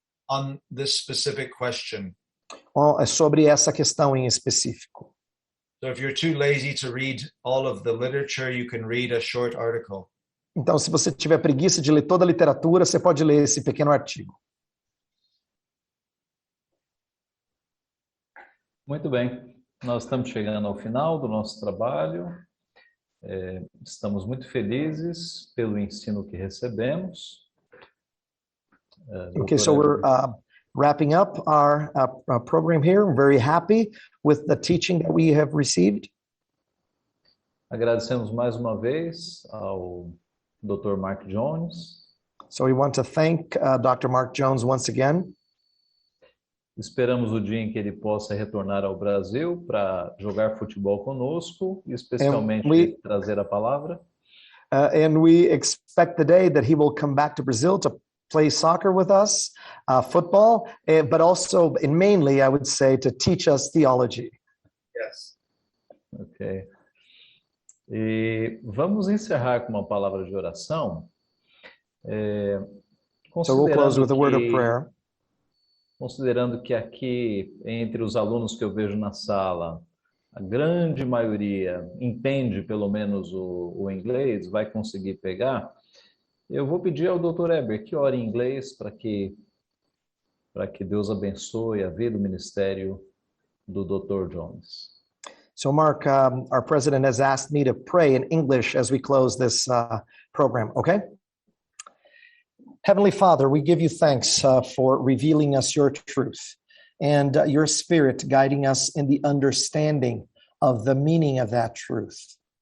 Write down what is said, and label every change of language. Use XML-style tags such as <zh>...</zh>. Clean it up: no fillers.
<en>on this specific question.</en> <pt>Sobre essa questão em específico.</pt> <en>So if you're too lazy to read all of the literature, you can read a short article.</en> <pt>Então, se você tiver preguiça de ler toda a literatura, você pode ler esse pequeno artigo. Muito bem, nós estamos chegando ao final do nosso trabalho. Estamos muito felizes pelo ensino que recebemos.</pt> <en>Okay, so we're wrapping up our program here. I'm very happy with the teaching that we have received.</en> <pt>Agradecemos mais uma vez ao Dr. Mark Jones.</pt> <en>So we want to thank Dr. Mark Jones once again.</en> <pt>Esperamos o dia em que ele possa retornar ao Brasil para jogar futebol conosco, especialmente trazer a palavra.</pt> <en>And we expect the day that he will come back to Brazil to play soccer with us, football, but also, and mainly, I would say, to teach us theology. Yes. Ok.</en> <pt>E vamos encerrar com uma palavra de oração.</pt> <en>So we'll close with a word of prayer.</en> <pt>Considerando que aqui, entre os alunos que eu vejo na sala, a grande maioria entende pelo menos o inglês, vai conseguir pegar, eu vou pedir ao Dr. Eber que ore em inglês para que Deus abençoe a vida e o ministério do Dr. Jones.</pt> <en>So Mark, our president has asked me to pray in English as we close this program, okay? Heavenly Father, we give you thanks for revealing us your truth and your Spirit guiding us in the understanding of the meaning of that truth.</en>